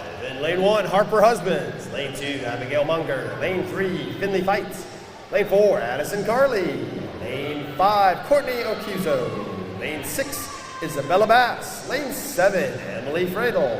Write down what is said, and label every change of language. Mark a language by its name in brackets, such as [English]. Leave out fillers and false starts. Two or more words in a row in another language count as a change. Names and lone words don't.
[English] In lane 1, Harper Husbands. Lane 2, Abigail Munger. Lane 3, Finley Fights. Lane 4, Addison Carley. Lane 5, Courtney Ocuso. Lane 6, Isabella Bass. Lane 7, Emily Fradel.